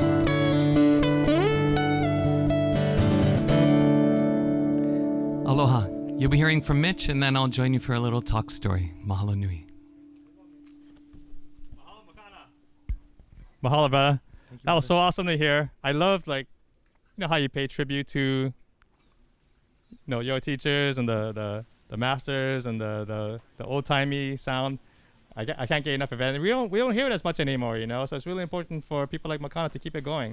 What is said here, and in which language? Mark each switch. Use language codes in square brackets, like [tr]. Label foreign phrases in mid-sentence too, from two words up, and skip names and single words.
[en] Aloha. something from Mitch, and then I'll join you for a little talk story. [haw] Mahalo nui. [en] Mahalo, brother. That was so awesome to hear. I love, like, you know, how you pay tribute to, you know, your teachers and the masters and the old-timey sound. I can't get enough of it. And we don't hear it as much anymore, you know, so it's really important for people like Makana to keep it going.